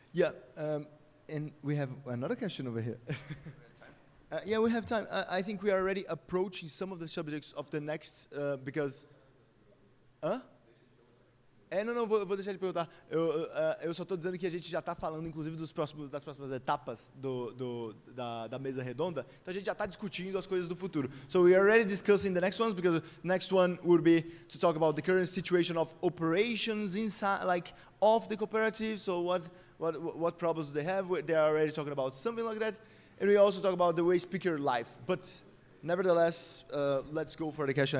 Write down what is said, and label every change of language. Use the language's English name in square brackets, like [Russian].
[English] Yeah, and we have another question over here. Yeah, we have time. I think we are already approaching some of the subjects of the next, because... Hã? [Portuguese] Não, vou deixar ele perguntar. Eu só estou dizendo que a gente já está falando, inclusive, das próximas etapas da mesa redonda. Então, a gente já está discutindo as coisas do futuro. [English] So, we are already discussing the next ones, because the next one would be to talk about the current situation of operations inside, like, of the cooperative. So, what problems do they have? They are already talking about something like that. And we also talk about the waste picker life. But, nevertheless, let's go for the question.